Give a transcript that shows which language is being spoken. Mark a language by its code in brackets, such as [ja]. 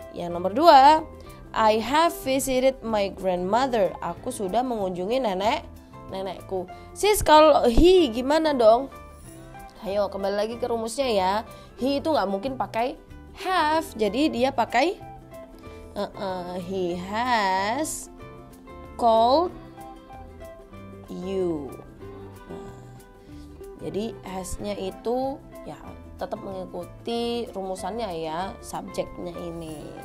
[id] Yang nomor 2, [en] I have visited my grandmother. [id] Aku sudah mengunjungi nenekku. Sis, kalau he gimana dong? Ayo kembali lagi ke rumusnya ya. He itu nggak mungkin pakai have, jadi dia pakai [en] he has called you. [id] Nah, jadi has-nya itu ya tetap mengikuti rumusannya ya, subjeknya ini.